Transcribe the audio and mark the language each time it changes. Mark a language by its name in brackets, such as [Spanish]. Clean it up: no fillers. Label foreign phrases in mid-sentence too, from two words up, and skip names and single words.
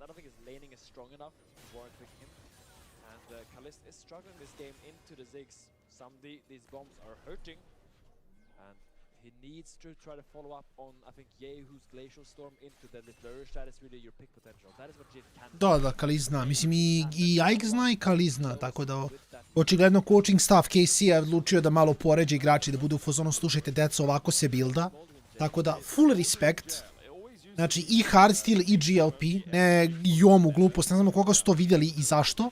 [English] I don't think his laning is strong enough to warrant picking him. And Kalist is struggling this game into the Ziggs. Samdi, these bombs are hurting. And he needs to try to follow up on, I think, Yehu's Glacial Storm into Deadly Flourish. That is really your pick potential. That is what Jhin can do. [Serbian] Da, Kalist zna. Mislim, i Yike zna i Kalist zna, tako da očigledno [English] coaching staff [Serbian] KC je odlučio da malo poređe igrači, da budu u fazonu, slušajte, deco, ovako se builda. Tako da, [English] full respect. [Serbian] Znači, i Hardstyle i GLP, ne Jomu glupost, ne znamo koga su to vidjeli i zašto.